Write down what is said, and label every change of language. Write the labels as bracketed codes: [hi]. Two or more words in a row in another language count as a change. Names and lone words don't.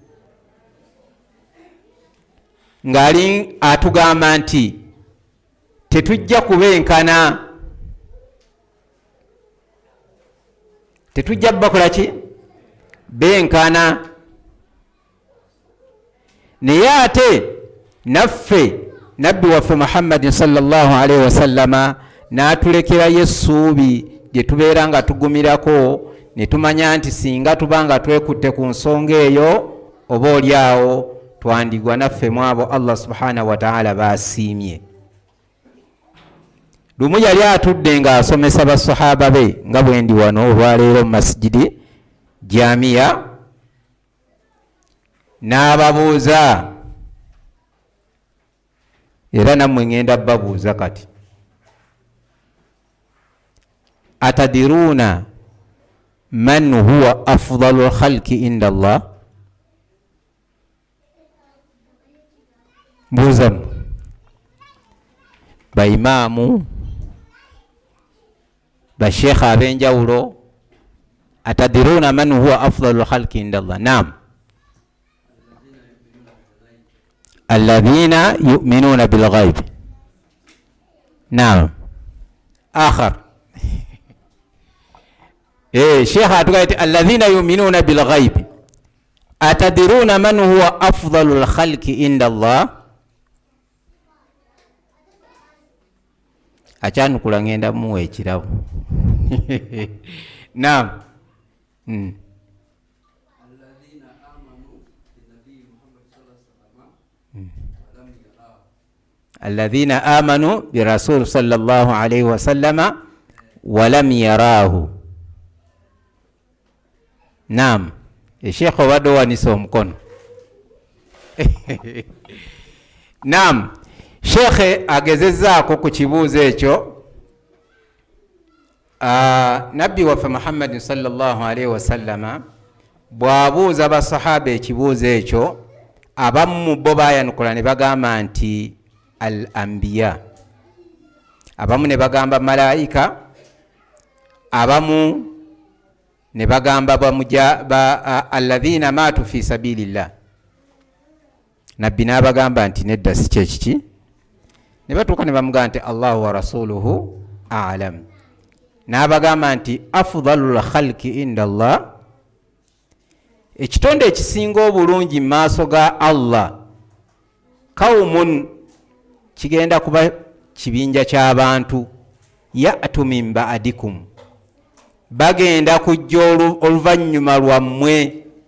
[lg] Ng'ali atugamba nti tetujja kubenkana, tetujja bakola ki? Benkana. Naye ate naffe nabbi waffe Muhammadin [ar] صلى الله عليه وسلم [lg] n'atulekerayo essuubi gye tubeera nga tugumirako, ne tumanya nti singa tuba nga twekutte ku nsonga eyo oba oli awo twandigwa naffe mu abo [ar] الله سبحانه وتعالى [lg] baasiimye. Lumu yali atudde ng'asomesa basahaba be nga bwe ndi wano olwaleero mu masijidi Jamiya, n'ababuuza, era nammwe ngenda babuuza kati, [ar] أتدرون من هو أفضل الخلق عند الله? [lg] Mbuuzamu baimaamu, bashekha ab'enjawulo, [ar] أتدرون من هو أفضل الخلق عند الله? نعم، الذين يؤمنون بالغيب. نعم، آخر شيخ أتوقعتي الذين يؤمنون بالغيب أتدرون من هو أفضل الخلق عند الله. [lg] Achanukula ngenda muwa ekirabo. Naam. [ar] الذين آمنوا بالرسول صلى الله عليه وسلم ولم يروه. [lg] Naam. Sheikh wado waniso mkono. Naam. Sheikh agezezzaako ku kibuuzo ekyo. Nabbi waffe Muhammad [ar] صلى الله عليه وسلم [lg] bw'abuuza basahaba ekibuuzo ekyo, abamu bo bayanukula ne bagamba nti [ar] الأنبياء, [lg] abamu ne bagamba malaika, abamu ne bagamba [ar] الذين ماتوا في سبيل الله. [lg] Nabbi n'abagamba nti nedda si kyekiki. Ne batuuka ne bamugamba nti [ar] الله ورسوله أعلم. [lg] N'abagamba nti [ar] أفضل الخلق عند الله, [lg] ekitonde ekisinga obulungi mu maaso ga Allah, qaumun, kigenda kuba kibinja ky'abantu, [ar] يأتون من بعدكم, [lg] bagenda kujja oluvannyuma lwammwe,